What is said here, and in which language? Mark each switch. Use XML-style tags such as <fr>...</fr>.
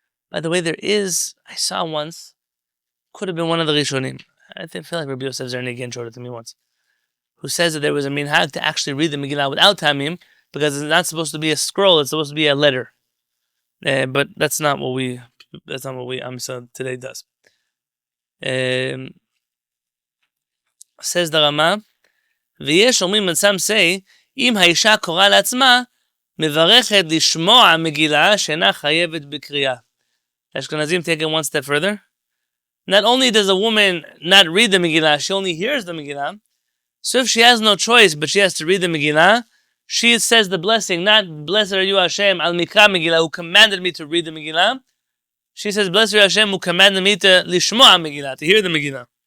<en>By the way, I saw once, could have been one of the Rishonim. I feel like Rabbi Yosef Karo again showed it to me once, who says that there was a minhag to actually read the Megillah without ta'amim, because it's not supposed to be a scroll, it's supposed to be a letter. But that's not what we Amsa today does. Says the Rama,</en> <he>ויש אומרים,</he> <en>and some say,</en> <he>אם האישה קוראה לעצמה, מברכת לשמוע מגילה שאינה חייבת בקריאה.</he> <en>Ashkenazim take it one step further. Not only does a woman not read the Megillah, she only hears the Megillah. So if she has no choice, but she has to read the Megillah, she says the blessing, not blessed are you Hashem al mikra Megillah, who commanded me to read the Megillah. She says, blessed are you Hashem, who commanded me to lishmo'a Megillah, to hear the Megillah.</en>